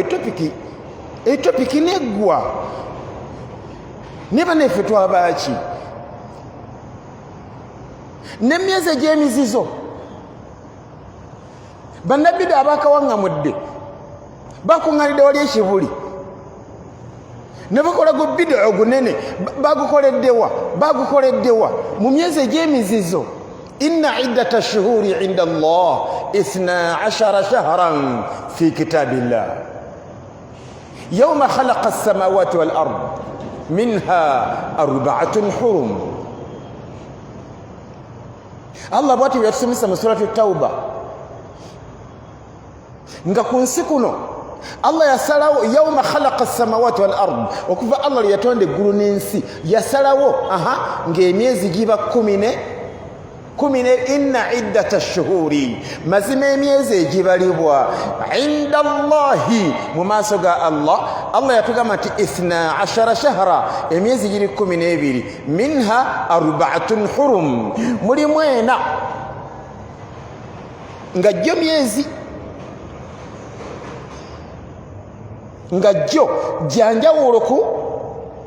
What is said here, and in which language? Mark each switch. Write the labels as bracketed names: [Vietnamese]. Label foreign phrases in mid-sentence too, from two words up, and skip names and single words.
[Ganda] Etopiki neggwa ne baneffe twabaki n'emyezi egy'emizizo bannabbidaa abakawaŋŋamudde bakuŋŋanidde wali ekibuli ne bakola gu bidaa ogunene bagukoleddewa mu myezi egy'emizizo. [Arabic] إن عدة الشهور عند الله 12 شهرا في كتاب الله يوم خلق السماوات والأرض منها 4 حرم. [Ganda] Allah bwati yatusomesa mu surati Tauba nga ku nsi kuno Allah yasalawo [Arabic] يوم خلق السماوات والأرض, [Ganda] okuva Allah yatonda eggulu n'ensi yasalawo ng'emyezi giba 14. [Arabic] إن عدة الشهور, [Ganda] mazima emyezi egibalibwa [Arabic] عند الله, [Ganda] mu maaso ga Allah yatugamba nti 12 shahra, emyezi giri 12, [Arabic] منها 4 حرم, [Ganda] mulimu 4 nga jjo myezi nga jjo janjawulo